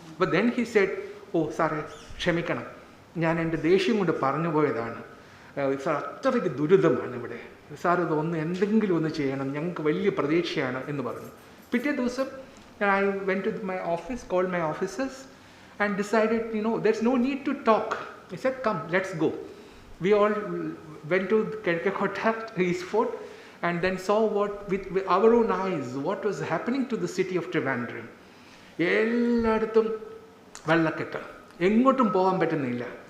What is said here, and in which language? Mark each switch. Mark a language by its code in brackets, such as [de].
[ml] അപ്പോൾ [en] then he said, [ml] ഓ സാറേ ക്ഷമിക്കണം, ഞാൻ എൻ്റെ ദേഷ്യം കൊണ്ട് പറഞ്ഞു പോയതാണ് സാർ, അത്രയ്ക്ക് ദുരിതമാണ് ഇവിടെ സാർ, ഇതൊന്ന് എന്തെങ്കിലും ഒന്ന് ചെയ്യണം, ഞങ്ങൾക്ക് വലിയ പ്രതീക്ഷയാണ് എന്ന് പറഞ്ഞു. പിറ്റേ ദിവസം [en] I went to my office, called my officers and decided, there's no need to talk. I said, come, let's go. We all went to Kerkekota East Fort and then saw with our own eyes what was happening to the city of Trivandrum. [ml] എല്ലായിടത്തും വെള്ളക്കെട്ട്, എങ്ങോട്ടും പോകാൻ പറ്റുന്നില്ല.